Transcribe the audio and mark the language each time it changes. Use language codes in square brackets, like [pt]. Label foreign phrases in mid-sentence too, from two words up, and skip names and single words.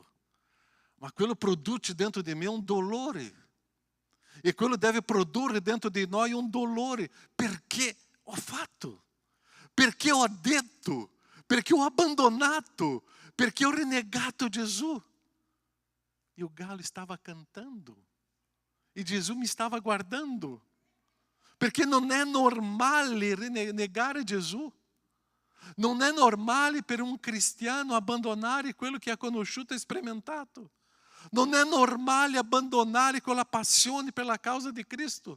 [it] Ma quello produce dentro di me un dolore. E quello deve produrre dentro di noi un dolore. Perché ho fatto? Perché ho detto? perché ho abbandonato, perché ho renegato Gesù. [pt] E o galo estava cantando. [it] E Gesù mi stava guardando. Perché non è normale negare Gesù. Non è normale per un cristiano abbandonare quello che ha conosciuto e sperimentato. Non è normale abbandonare quella passione per la causa di Cristo.